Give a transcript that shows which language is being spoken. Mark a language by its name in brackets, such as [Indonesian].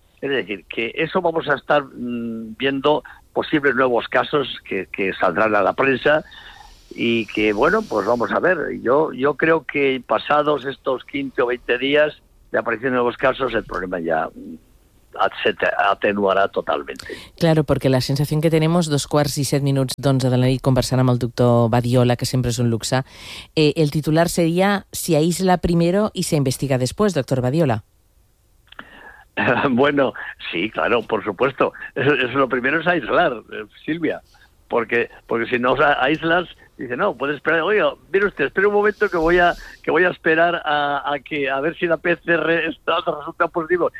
[Spanish] Es decir, que eso vamos a estar viendo posibles nuevos casos que saldrán a la prensa y que, bueno, pues vamos a ver. Yo creo que pasados estos 15 o 20 días de aparición de nuevos casos, el problema ya [Catalan] se atenuarà totalment. Claro, perquè la sensació que tenim, 2:07 d'11 de la nit, conversant amb el doctor Badiola, que sempre és un luxe, el titular seria [Spanish] «Si aísla primero y se investiga después», [Catalan] doctor Badiola. [Spanish] Bueno, sí, claro, por supuesto. Eso, lo primero es aislar, Silvia, porque si no aíslas, dice, no, puedes esperar. Oye, mire usted, espere un momento que voy a esperar a ver si la PCR resulta positivo.